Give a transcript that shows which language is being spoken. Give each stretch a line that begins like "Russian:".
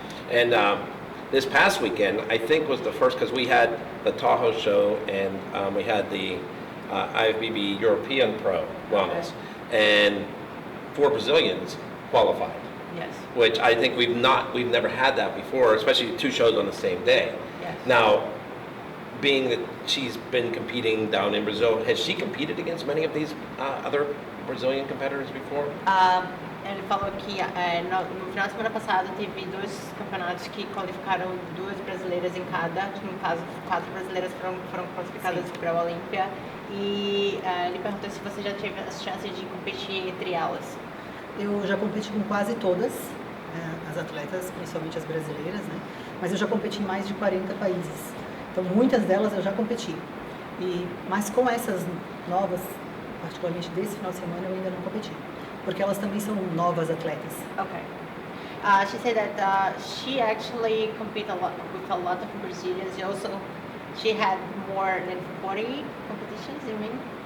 English: And this past weekend, I think was the first, because we had the Tahoe show and we had the IFBB European Pro Wellness, and 4 Brazilians qualified, Yes. which I think we've never had that before, especially 2 shows on the same day. Yes. Now, being that she's been competing down in Brazil, has she competed against many of these other Brazilian competitors before?
Portuguese: Ele falou que no final de semana passado teve 2 campeonatos que qualificaram 2 brasileiras em cada, que no caso 4 brasileiras foram classificadas para a Olímpia, e ele perguntou se você já teve as chances de competir entre elas. Eu já competi com quase todas as atletas, principalmente as brasileiras, né? Mas eu já competi em mais de 40 países. Então, muitas delas eu já competi. Mas com essas novas, particularmente desse final de semana, eu ainda não competi. Porque elas também são novas atletas.
English: Okay. She said that she actually competed with a lot of Brazilians. She had more than 40 competitions, you mean?